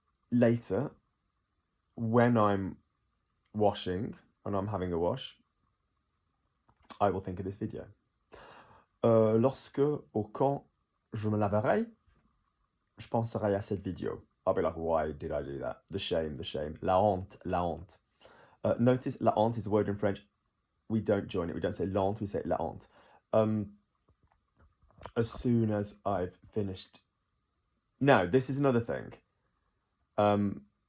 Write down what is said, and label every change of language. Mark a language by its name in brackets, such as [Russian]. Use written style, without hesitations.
[English] Later, when I'm washing and I'm having a wash, I will think of this video. [French] Lorsque ou quand je me laverai, je penserai à cette vidéo. [English] I'll be like, why did I do that? The shame, the shame. [French] La honte, la honte. [English] Notice, la honte is a word in French. We don't join it. We don't say la honte, we say la honte. As soon as I've finished. Now, this is another thing.